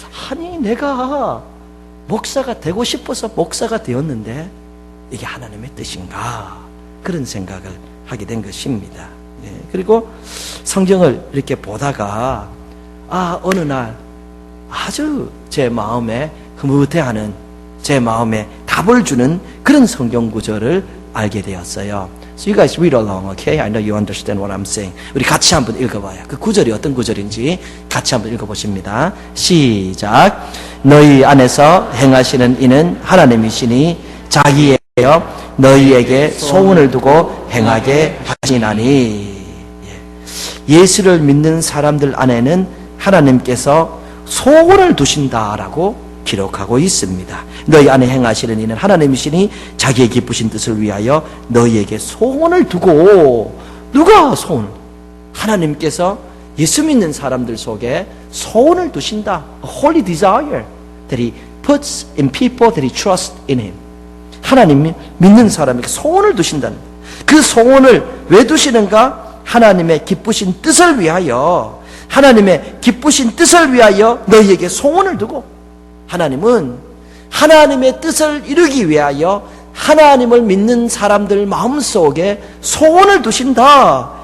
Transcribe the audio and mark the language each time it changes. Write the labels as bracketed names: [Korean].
[Korean] 아니 내가 목사가 되고 싶어서 목사가 되었는데 이게 하나님의 뜻인가 그런 생각을 하게 된 것입니다. 그리고 성경을 이렇게 보다가 어느 날 아주 제 마음에 흐뭇해하는 제 마음에 답을 주는 그런 성경 구절을 알게 되었어요. [English] So you guys read along, okay? I know you understand what I'm saying. [Korean] 우리 같이 한번 읽어봐요. 그 구절이 어떤 구절인지 같이 한번 읽어보십니다. 시작. 너희 안에서 행하시는 이는 하나님이시니 자기에게요 너희에게 소원을 두고 행하게 하시나니. 예수를 믿는 사람들 안에는 하나님께서 소원을 두신다라고 기록하고 있습니다. 너희 안에 행하시는 이는 하나님이시니 자기의 기쁘신 뜻을 위하여 너희에게 소원을 두고. 누가 소원을? 하나님께서 예수 믿는 사람들 속에 소원을 두신다. [English] A holy desire that He puts in people that He trusts in Him. [Korean] 하나님 믿는 사람에게 소원을 두신다는 거예요. 그 소원을 왜 두시는가? 하나님의 기쁘신 뜻을 위하여, 하나님의 기쁘신 뜻을 위하여 너희에게 소원을 두고, 하나님은 하나님의 뜻을 이루기 위하여 하나님을 믿는 사람들 마음속에 소원을 두신다.